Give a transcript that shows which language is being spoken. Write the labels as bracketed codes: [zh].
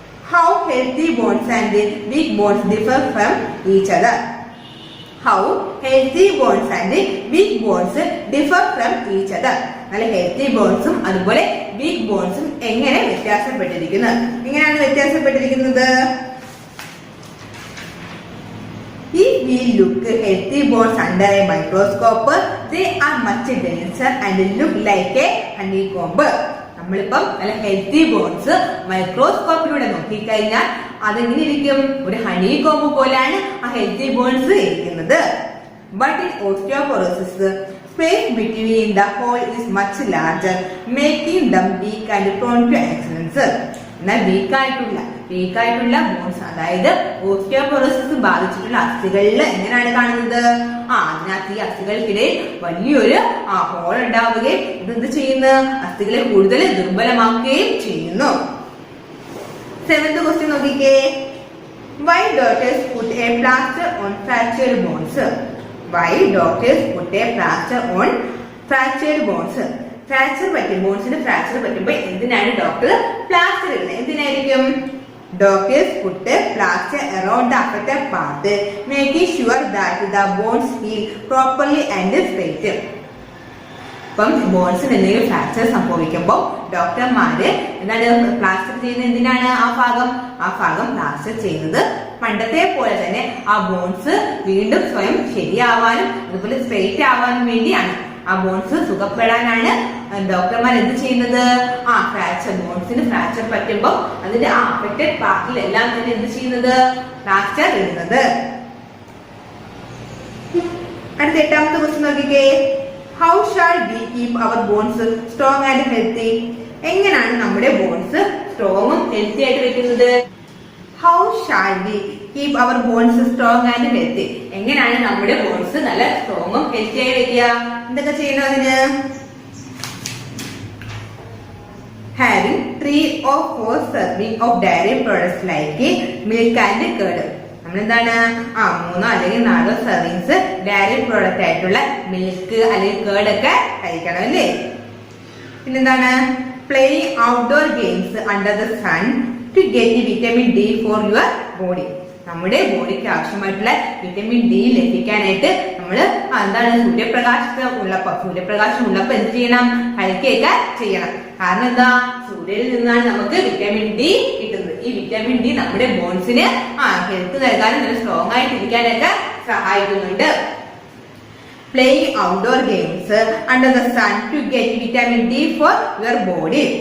[en] How healthy bones and weak bones differ from each other. How healthy bones and weak bones differ from each other. [ml] നല്ല healthy ബോൺസും അതുപോലെ week ബോൺസും എങ്ങനെ വ്യത്യാസപ്പെട്ടിരിക്കുന്നു? എങ്ങനെയാണ് വ്യത്യാസപ്പെട്ടിരിക്കുന്നത്? [en] If we look healthy bones under a microscope, they are much denser and look like a honeycomb. [ml] നമ്മളിപ്പം നല്ല healthy bones മൈക്രോസ്കോപ്പിലൂടെ നോക്കിക്കഴിഞ്ഞാൽ അതെങ്ങനെ ഇരിക്കും? ഒരു ഹണി കോമ്പ് പോലെയാണ് ആ ഹെൽത്തി ബോൺസ് ഇരിക്കുന്നത്. [en] But in osteoporosis space between the hole is much larger, making them weak and prone to accidents. [ml] എന്നാൽ വീക്കായിട്ടുള്ള ബോൺസ്, അതായത് ഓസ്റ്റിയോപൊറോസിസ് ബാധിച്ചിട്ടുള്ള അസ്ഥികളിൽ എങ്ങനെയാണ് കാണുന്നത്? അതിനകത്ത് ഈ അസ്ഥികൾക്കിടയിൽ വലിയൊരു ഹോൾ ഉണ്ടാവുകയും ഇതെന്ത് ചെയ്യുന്നു? അസ്ഥികളെ കൂടുതൽ ദുർബലമാക്കുകയും ചെയ്യുന്നു. 7th ക്വസ്റ്റ്യൻ നോക്കിക്കേ. [en] Why doctors put a plaster on fractured bones? Why doctors put a plaster on fractured bones? [ml] ബോൺസിന് fracture പറ്റുമ്പോൾ എന്തിനാണ് ഡോക്ടർ പ്ലാസ്റ്റർ ഇടുന്നത്? എന്തിനായിരിക്കും? [en] Doctors put plaster around the affected part, making sure that the bones heal properly and straight. [ml] ഇപ്പം ബോൺസിന് എന്തെങ്കിലും fracture സംഭവിക്കുമ്പോൾ ഡോക്ടർമാര് എന്താണ് plaster ചെയ്യുന്നത്? എന്തിനാണ്? ആ ഭാഗം പ്ലാസ്റ്റർ ചെയ്യുന്നത് പണ്ടത്തെ പോലെ തന്നെ ആ ബോൺസ് വീണ്ടും സ്വയം ശരിയാവാനും അതുപോലെ സ്ട്രെയിറ്റ് ആവാനും വേണ്ടിയാണ്. ആ ബോൺസ് സുഖപ്പെടാനാണ് ഡോക്ടർമാർ എന്ത് ചെയ്യുന്നത്? ബോൺസിന് ഫ്രാക്ചർ പറ്റുമ്പോൾ അതിന്റെ ആ അഫക്റ്റഡ് പാർട്ടിലെല്ലാം തന്നെ എന്ത് ചെയ്യുന്നത്? പ്ലാസ്റ്റർ ഇടുന്നത്. അടുത്ത 8ാമത്തെ ക്വസ്റ്റ്യൻ നോക്കിക്കേ. [en] How shall we keep our bones strong and healthy? [ml] എങ്ങനെയാണ് നമ്മുടെ ബോൺസ് സ്ട്രോങ്ങും ഹെൽത്തി ആയിട്ട് വെക്കുന്നത്? [en] How shall we keep our bones strong and healthy? [ml] എങ്ങനെയാണ് നമ്മുടെ ബോൺസ് നല്ല സ്ട്രോങ്ങും ഹെൽത്തി ആയി വെക്കുക? എന്തൊക്കെ ചെയ്യണം അതിന്? [en] Having 3 or 4 serving of dairy products like milk and curd. [ml] നമ്മളെന്താണ് 3 അല്ലെങ്കിൽ 4 സെർവിങ്സ് ഡയറി പ്രോഡക്റ്റ് ആയിട്ടുള്ള മിൽക്ക് അല്ലെങ്കിൽ കേർഡ് ഒക്കെ കഴിക്കണം അല്ലേ? പിന്നെന്താണ്? [en] Playing outdoor games under the sun to get vitamin D for your body. [ml] നമ്മുടെ ബോഡിക്ക് ആവശ്യമായിട്ടുള്ള വിറ്റമിൻ ഡി ലഭിക്കാനായിട്ട് നമ്മള് എന്താണ് സൂര്യപ്രകാശം ഉള്ളപ്പോ എന്ത് ചെയ്യണം? കളിക്കുകയൊക്കെ ചെയ്യണം. കാരണം എന്താ? സൂര്യനിൽ നിന്നാണ് നമുക്ക് വിറ്റമിൻ ഡി കിട്ടുന്നത്. ഈ വിറ്റമിൻ ഡി നമ്മുടെ ബോൺസിന് ഹെൽത്ത് നൽകാനും നല്ല സ്ട്രോങ് ആയിട്ട് ഇരിക്കാനൊക്കെ സഹായിക്കുന്നുണ്ട്. [en] Playing outdoor games under the sun to get vitamin D for your body.